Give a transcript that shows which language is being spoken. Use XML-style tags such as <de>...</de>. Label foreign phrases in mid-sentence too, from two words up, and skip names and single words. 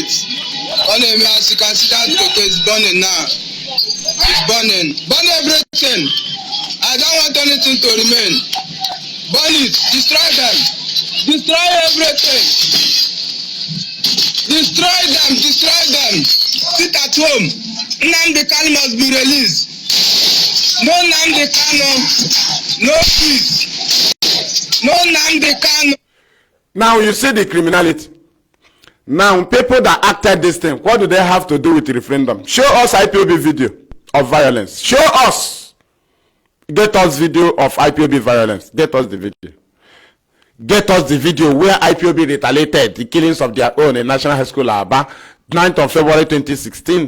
<en>Kanu, as you can see, that coke is burning now. It's burning. Burn everything. I don't want anything to remain. Burn it. Destroy them. Destroy everything. Destroy them. Destroy them. Sit at home. Nnamdi Kanu must be released. No Nnamdi Kanu. No peace. No Nnamdi Kanu. Now you see the criminality. Now people that acted this thing, what do they have to do with the referendum? Show us IPOB video of violence. Show us. Get us video of IPOB violence. Get us the video. Get us the video where IPOB retaliated the killings of their own in National High School Aba, 9th of February 2016.</en>